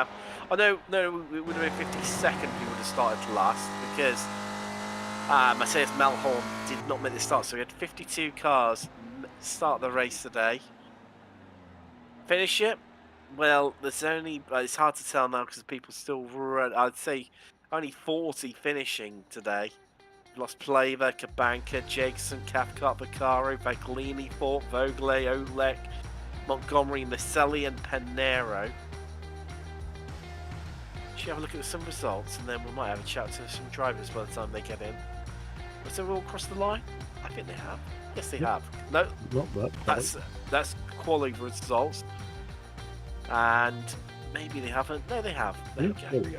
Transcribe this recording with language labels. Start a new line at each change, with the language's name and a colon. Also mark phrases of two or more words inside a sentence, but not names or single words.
English: Oh, no, it would have been 52nd he would have started last because Matthias Melhorn did not make the start. So we had 52 cars start the race today. Finish it? Well, there's only... it's hard to tell now because people still run. I'd say only 40 finishing today. We've lost Pleva, Kabanka, Jakeson, Cathcart, Vaccaro, Vaglini, Fort, Vogle, Olek, Montgomery, Maselli and Panero. actually have a look at some results, and then we might have a chat to some drivers by the time they get in. Was they all crossed the line? I think they have. Yes, they have. No, that's quality results. And maybe they haven't. No, they have. There we go.